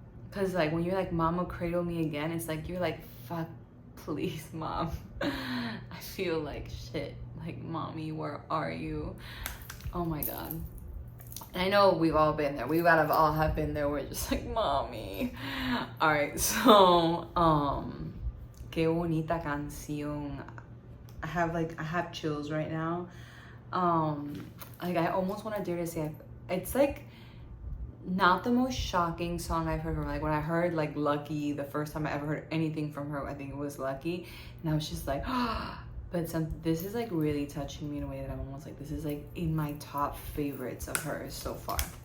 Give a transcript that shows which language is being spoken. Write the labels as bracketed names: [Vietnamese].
[English] Cause like when you're like, "Mama, cradle me again," it's like you're like, "Fuck, please, mom." I feel like shit. Like, mommy, where are you? Oh my God. And I know we've all been there. We gotta all have been there. We're just like, mommy. All right, so [Spanish] qué bonita canción. [English] I have chills right now. Like I almost want to dare to say it's like not the most shocking song I've heard from her. Like when I heard like Lucky, the first time I ever heard anything from her, I think it was Lucky, and I was just like, but this is like really touching me in a way that I'm almost like, this is like in my top favorites of hers so far.